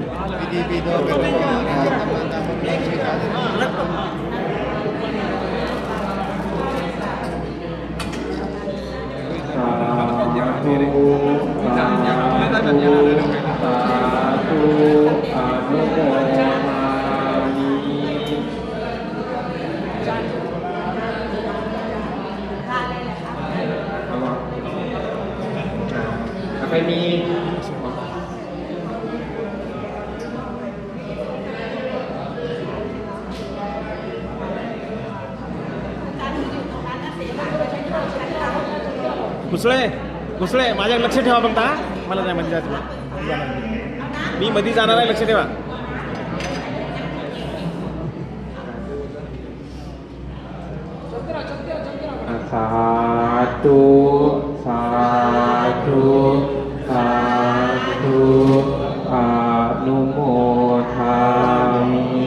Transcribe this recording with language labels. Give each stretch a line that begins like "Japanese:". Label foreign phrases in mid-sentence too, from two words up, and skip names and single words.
Pali: สาธุสาธุอนุโมทนามิ
Thai: แล้วก็มี
Marathi: घुसळे माझ्या लक्ष ठेवा बघता मला नाही मध्ये जायचं मी मध्ये जाणार आहे लक्ष ठेवा
Pali: สาธุสาธุสาธุอนุโมทามิ